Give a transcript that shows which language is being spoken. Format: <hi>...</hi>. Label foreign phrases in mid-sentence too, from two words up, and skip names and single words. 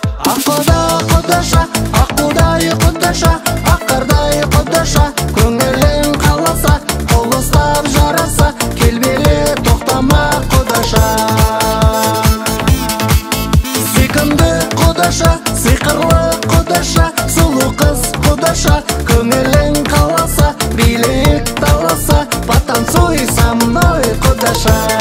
<kk>Аққуда құдаша, аққудай құдаша, аққардай құдаша, көңілің қаласа, қол ұстап жараса, кел биле тоқтама құдаша. Сүйкімді құдаша, сиқырлы құдаша, сұлу қыз құдаша, көңілің қаласа, билейік таласа,</kk> <ru>потанцуй со мной,</ru> <kk>құдаша.</kk>